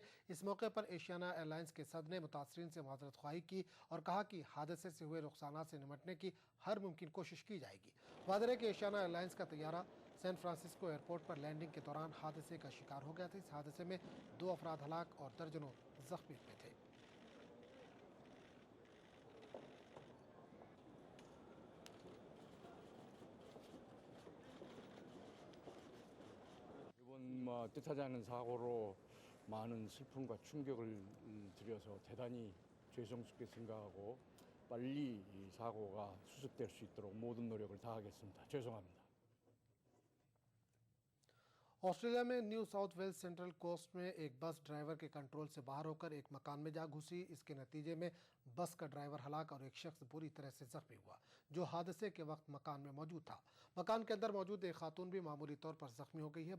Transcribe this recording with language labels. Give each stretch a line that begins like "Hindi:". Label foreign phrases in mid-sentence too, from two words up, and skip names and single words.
Urdu: اس موقع پر ایشیانا ایئرلائنز کے صدر نے متاثرین سے معذرت خواہی کی اور کہا کہ حادثے سے ہوئے نقصان سے نمٹنے کی ہر ممکن کوشش کی جائے گی. وعدہ ہے کہ ایشیانا ایئرلائنز کا طیارہ سان فرانسسکو ایئرپورٹ پر لینڈنگ کے دوران حادثے کا شکار ہو گیا تھا. اس حادثے میں 2 افراد ہلاک اور درجنوں زخمی ہوئے تھے.
Korean: 뜻하지 않은 사고로 많은 슬픔과 충격을 드려서 대단히 죄송스럽게 생각하고 빨리 이 사고가 수습될 수 있도록 모든 노력을 다하겠습니다. 죄송합니다.
Urdu: آسٹریلیا میں نیو ساؤتھ ویلز سینٹرل کوسٹ میں ایک
English: bus driver
Urdu: کے کنٹرول سے باہر ہو کر ایک مکان میں جا گھسی. اس کے نتیجے میں بس کا ڈرائیور ہلاک اور ایک شخص بری طرح سے زخمی ہوا جو حادثے کے وقت مکان میں موجود تھا. مکان کے اندر موجود ایک خاتون بھی معمولی طور پر زخمی ہو گئی ہے.